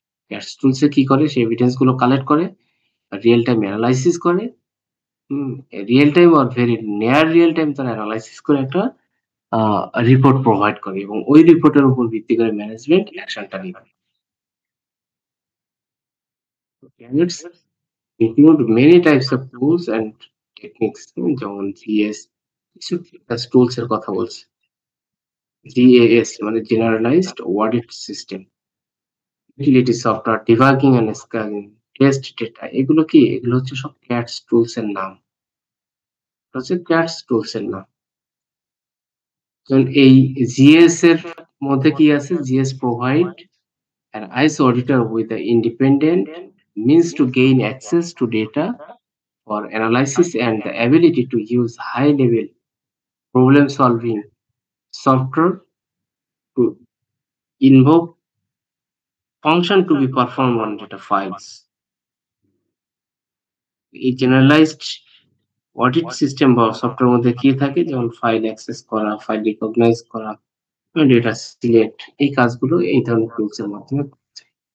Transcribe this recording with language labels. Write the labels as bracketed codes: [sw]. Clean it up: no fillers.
[bn] CATS tools এ কি করে? সে evidence গুলো কালেক্ট করে, রিয়েল টাইম এনালাইসিস করে, real time or very near real time তারা এনালাইসিস করে একটা রিপোর্ট প্রোভাইড করে এবং ওই রিপোর্টের উপর ভিত্তি করে ম্যানেজমেন্ট অ্যাকশনটা নিবে। [en] CATS include many types of tools and techniques [bn] যেমন GS, কিছু টুলস এর কথা বলছি। GAS মানে generalised audit system, utility software, debugging and scanning, test data এগুলো কি? এগুলো হচ্ছে সব ক্যাটস টুলস এর নাম। এটা হচ্ছে ক্যাটস টুলস এর নাম। যেমন এই জিএস এর মধ্যে কি আছে? [en] GS provide an ISO auditor with the independent means to gain access to data for analysis and the ability to use high level problem solving software to invoke function to be performed on data files. [bn] এই generalised audit system বা software মধ্যে কি থাকে, যেমন file access করা, file recognise করা, data select, এই কাজগুলো এই ধরনের টুলস এর মাধ্যমে করা যায়।